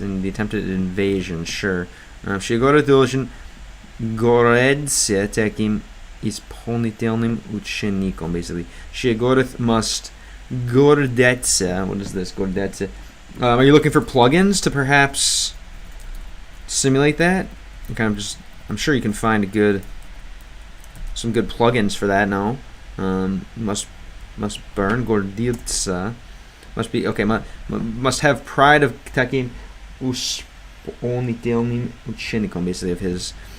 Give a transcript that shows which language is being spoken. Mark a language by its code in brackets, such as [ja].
[en] And the attempted invasion, sure. [ru] Щегород должен гордиться таким исполнительным учеником, basically. Щегород [en] must [ru] гордиться. [en] What is this? Гордиться. Are you looking for plugins to perhaps simulate that? I'm sure you can find some good plugins for that. No, must burn гордиться. Must be okay. Must have pride of [ru] таким исполнительным учеником, [en] basically, of his.